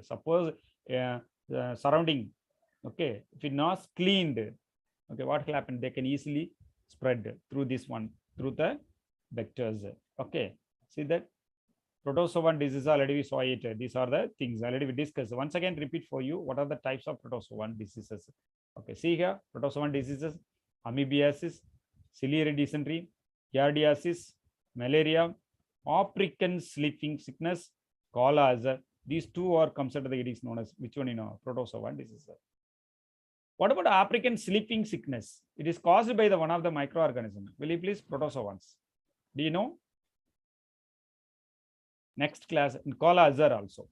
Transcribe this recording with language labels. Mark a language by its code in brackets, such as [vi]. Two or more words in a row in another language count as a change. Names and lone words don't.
[en] Suppose surrounding, okay, if it not cleaned, okay, what will happen? They can easily spread through this one, through the vectors. Okay, see that protozoan disease already we saw it. These are the things already we discussed. Once again, repeat for you what are the types of protozoan diseases. Okay, see here, protozoan diseases: amoebiasis, ciliary dysentery, giardiasis, malaria, African sleeping sickness, cholera. These two are considered, it is known as which one, you know, protozoan disease. What about African sleeping sickness? It is caused by the one of the microorganism. Will you please protozoans? Do you know? Next class, cholera also.